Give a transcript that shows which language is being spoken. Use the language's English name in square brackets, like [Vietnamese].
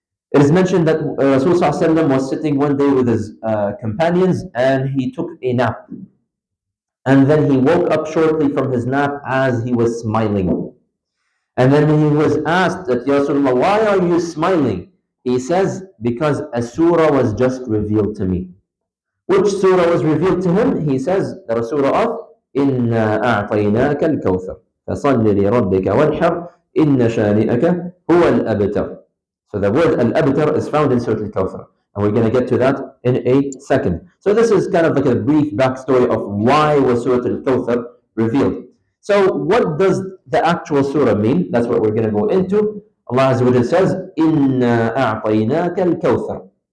[English] It is mentioned that Rasulullah was sitting one day with his companions and he took a nap. And then he woke up shortly from his nap as he was smiling. And then he was asked that, Ya Rasulullah, why are you smiling? He says, because a surah was just revealed to me. Which surah was revealed to him? He says, the surah of [Arabic] إِنَّا أَعْطَيْنَاكَ الْكَوْثَرَ فَصَلِّ لِرَبِّكَ وَانْحَرْ إِنَّ شَانِئَكَ هُوَ الْأَبْتَرُ. [English] So the word al-abtar is found in Surah Al-Kawthar. And we're going to get to that in a second. So this is kind of like a brief backstory of why was Surah Al-Kawthar revealed. So what does the actual surah mean? That's what we're going to go into. Allah Azza wa Jalla says, [Arabic] إِنَّا أَعْطَيْنَاكَ الْكَوْثَرَ.